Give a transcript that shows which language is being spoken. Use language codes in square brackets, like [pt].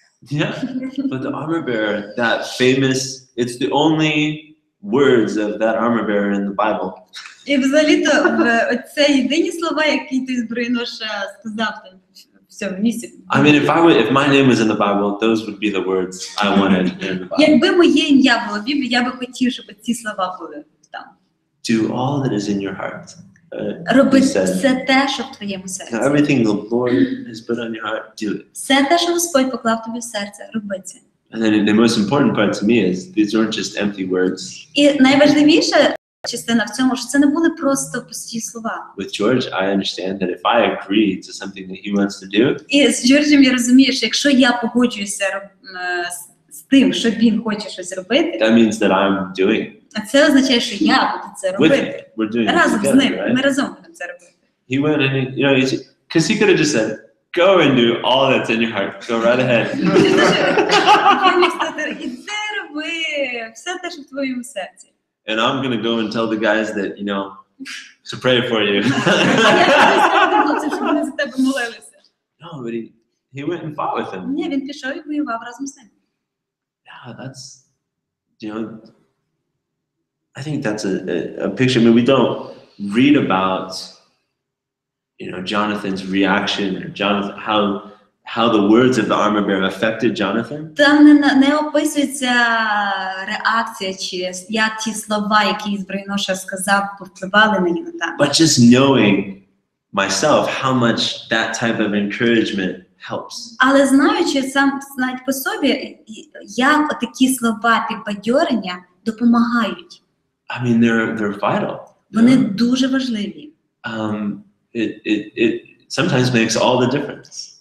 [en] Yeah, but the armor bearer, that famous, it's the only words of that armor bearer in the Bible. [uk] І взагалі-то це єдині слова, які той збройноша сказав там в цьому місці. [en] I mean, if my name was in the Bible, those would be the words I wanted in the Bible. [uk] Якби моє ім'я було в Біблії, я би хотів, щоб ці слова були там. [en] Do all that is in your heart. [uk] Роби [en] He said, [uk] все те, що в твоєму серці. [en] everything the Lord has put on your heart, do it. [uk] Все те, що Господь поклав тобі в серце, роби це. [en] And then the most important part to me is these aren't just empty words. [uk] І найважливіша частина в цьому, що це не були просто пусті слова. [en] With George, I understand that if I agree to something that he wants to do, [uk] І з Джорджем я розумію, що якщо я погоджуюся з тим, що він хоче щось робити, [en] that means that I'm doing it [uk] а це означає, що я буду це [en] with [uk] робити. [en] him. We're doing it [uk] Разом з [en] together, [uk] ним, [en] right? [uk] ми разом будемо це робити. [en] He went and because he could have just said, go and do all that's in your heart. Go right ahead. [uk] Він міг сказати, іди роби все те, що в твоєму серці. [en] And I'm going to go and tell the guys that, to pray for you. [uk] Я сказав хлопцям, щоб вони за тебе молилися. [en] No, but he went and fought with him. [uk] Ні, він пішов і воював разом з ним. [en] Yeah, that's, I think that's a picture. I mean, we don't read about, Jonathan's reaction or Jonathan, how the words of the armor bearer affected Jonathan. [uk] Там не описується реакція, чи як ті слова, які збройноша сказав, повпливали на Йонатана. [en] But just knowing myself how much that type of encouragement helps. [uk] Але знаючи сам навіть по собі, як такі слова підбадьорення допомагають. [en] I mean, they're vital. [uk] Вони дуже важливі. [en] It sometimes makes all the difference.